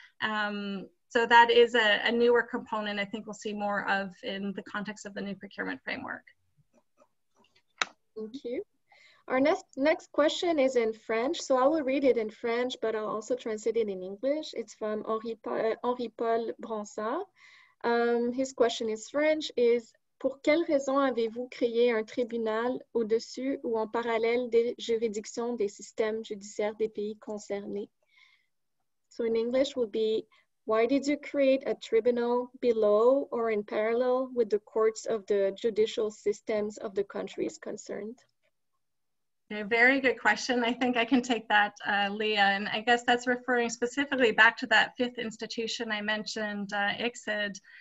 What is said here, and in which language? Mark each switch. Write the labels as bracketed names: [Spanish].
[English] So that is a newer component I think we'll see more of in the context of the new procurement framework. Thank you. Our next question is in French, so I will read it in French, but I'll also translate it in English. It's from Henri Paul Bronsard. His question is French, is [French] Pour quelles raisons avez-vous créé un tribunal au-dessus ou en parallèle des juridictions des systèmes judiciaires des pays concernés? [English] So in English would be, why did you create a tribunal below or in parallel with the courts of the judicial systems of the countries concerned? A very good question. I think I can take that, Leah, and I guess that's referring specifically back to that fifth institution I mentioned, ICSID.